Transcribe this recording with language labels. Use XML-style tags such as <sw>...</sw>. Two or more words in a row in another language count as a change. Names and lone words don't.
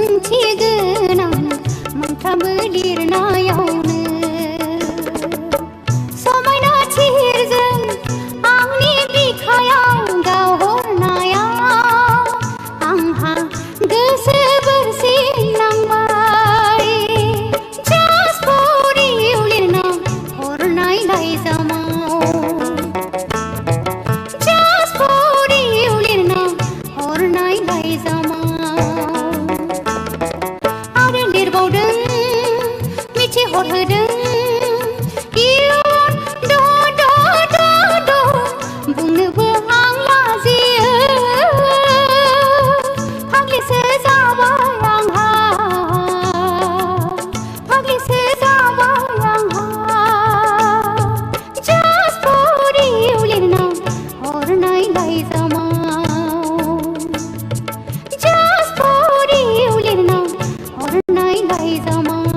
<brx>मिथिगोन आं मोनफ्रोमबो लिरनायावनो समायना थिरजों आंनि बिखायाव गावहरनायाव आंहा गोसो बोरसिनांबाय</brx> <en>Just for you</en> <brx>लिरना हरनाय लाइजामाव</brx> <en>Just for you</en> <brx>लिरना हरनाय लाइजामाव आरो लिरबावदों मिथिहरहोदों इयुन द बुंनोबो आं लाजियो फाग्लिसो जाबाय आंहा फाग्लिसो जाबाय आंहा</brx> <en>Just for you</en> <brx>लिरना हरनाय लाइजामाव</brx> <en>Just for you</en> <brx>लिरना हरनाय लाइजामाव</brx>